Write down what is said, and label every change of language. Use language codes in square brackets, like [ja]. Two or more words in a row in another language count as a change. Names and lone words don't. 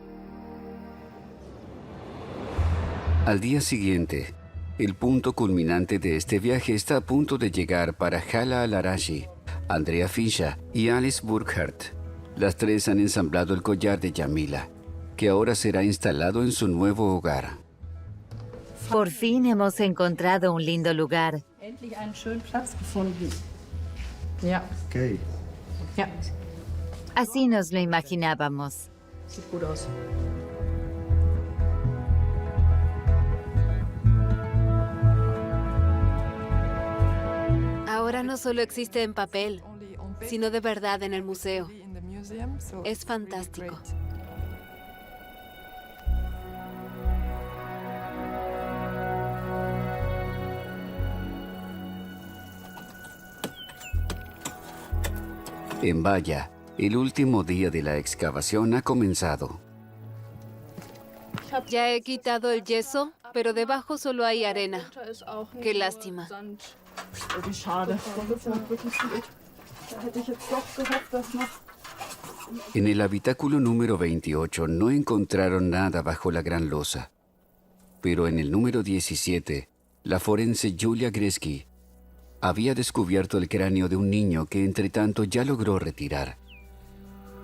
[es] Al día siguiente, el punto culminante de este viaje está a punto de llegar para Hala Al-Arashi, Andrea Fischer y Alice Burkhardt. Las tres han ensamblado el collar de Yamila, que ahora será instalado en su nuevo hogar. Por fin hemos encontrado un lindo lugar. [de] Endlich einen schönen Platz gefunden. Ja. Okay. Ja, [es] Así nos lo imaginábamos. [de] sieht gut aus. [es] Ahora no solo existe en papel, sino de verdad en el museo. Es fantástico. En Valla, el último día de la excavación ha comenzado. Ya he quitado el yeso, pero debajo solo hay arena. Qué lástima. [de] Wie schade. Das war wirklich viel. Da hätte ich jetzt doch gehofft, dass noch. [es] En el habitáculo número 28 no encontraron nada bajo la gran losa. Pero en el número 17, la forense Julia Gresky había descubierto el cráneo de un niño que entretanto ya logró retirar.